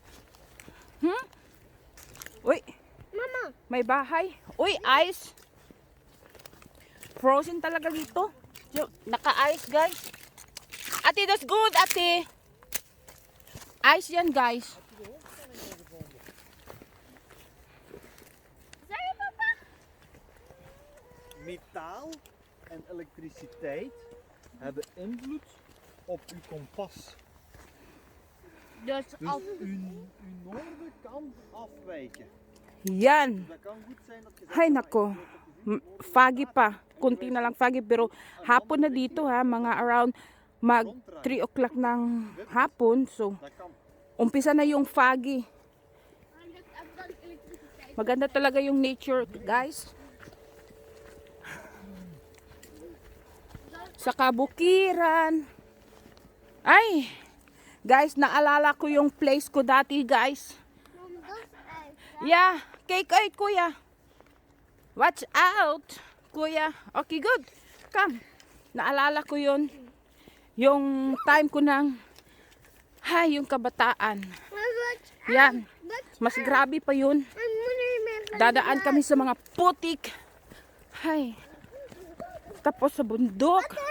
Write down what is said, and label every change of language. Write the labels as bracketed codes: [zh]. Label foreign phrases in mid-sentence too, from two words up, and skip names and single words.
[tl] Uy. Mama. May bahay. Uy, ice. Frozen talaga dito. Naka-ice, guys. Ate, [en] that's good, [tl] ate. Ice yan, guys. [nl] Zeg je, papa? Metaal en elektriciteit hebben invloed op uw kompas. Dus Dus als... uw noorden kan afwijken. [tl] Yan. [nl] Dat kan goed zijn dat je zegt, [tl] Hay nako. Foggy pa. Kunti na lang foggy. Pero hapon na dito ha. Mga around mag 3 o'clock ng hapon. So, [nl] dat kan. [tl] umpisa na yung foggy. Maganda talaga yung nature, guys. Sa kabukiran. Ay! Guys, naalala ko yung place ko dati, guys. [nl] Yeah, kijk uit, [en] kuya. Watch out, kuya. Okay, good. Come. [tl] Naalala ko yun. Yung time ko ng, yung kabataan. Yan. Mas grabe pa yun. Dadaan kami sa mga putik. Hay. Tapos sa bundok.